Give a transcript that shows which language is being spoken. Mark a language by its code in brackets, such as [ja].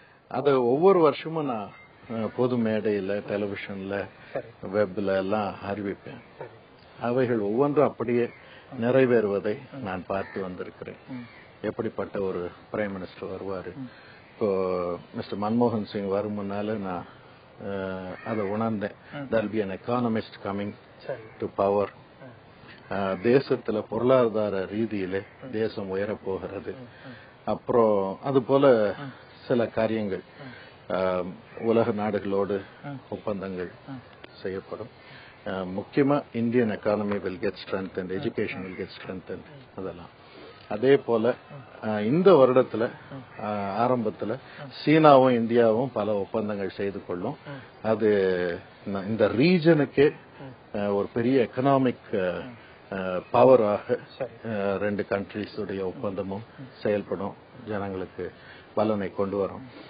[ta] அத ஒவ்வொரு வருஷமும் நான் பொது மேடையில, டெலிவிஷன்ல, வெப்ல எல்லாம் அறிவிப்பேன். அவைகள் ஒவ்வொன்றும் அப்படியே நிறைவேறுவதை நான் பார்த்து வந்திருக்கிறேன். எப்படிப்பட்ட ஒரு பிரைம் மினிஸ்டர் வருவாரு. இப்போ மிஸ்டர் மன்மோகன் சிங் வரும் முன்னால நான் அதை உணர்ந்தேன். [en] there'll be an economist coming to power. [ta] தேசத்துல பொருளாதார ரீதியிலே தேசம் உயர போகிறது. அப்புறம் அது போல சில காரியங்கள், உலக நாடுகளோடு ஒப்பந்தங்கள் செய்யப்படும். முக்கியமா Indian economy [en] will get strengthened, education will get strengthened. [ta] அதெல்லாம் அதே போல இந்த வருடத்துல ஆரம்பத்துல சீனாவும் இந்தியாவும் பல ஒப்பந்தங்கள் செய்து கொள்ளும். அது இந்த ரீஜனுக்கே ஒரு பெரிய எக்கனாமிக் பவராக 2 கண்ட்ரிஸ் உடைய ஒப்பந்தமும் செயல்படும், ஜனங்களுக்கு பலனை கொண்டு வரும்.